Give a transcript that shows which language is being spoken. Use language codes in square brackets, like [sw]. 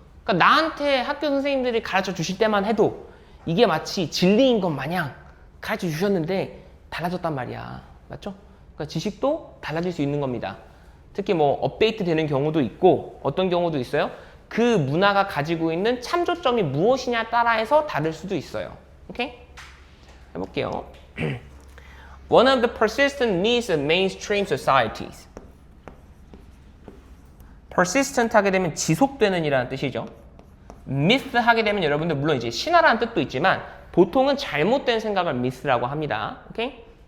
[ko] 그러니까 나한테 학교 선생님들이 가르쳐 주실 때만 해도 이게 마치 진리인 것 마냥 가르쳐 주셨는데 달라졌단 말이야. 맞죠? 그러니까 지식도 달라질 수 있는 겁니다. 특히 뭐 업데이트 되는 경우도 있고 어떤 경우도 있어요. 그 문화가 가지고 있는 참조점이 무엇이냐 따라해서 다를 수도 있어요. 오케이? 해볼게요. [en] One of the persistent needs of mainstream societies. [ko] persistent 하게 되면 지속되는 이라는 뜻이죠. myth 하게 되면 여러분들 물론 이제 신화라는 뜻도 있지만 보통은 잘못된 생각을 myth라고 합니다. 오케이?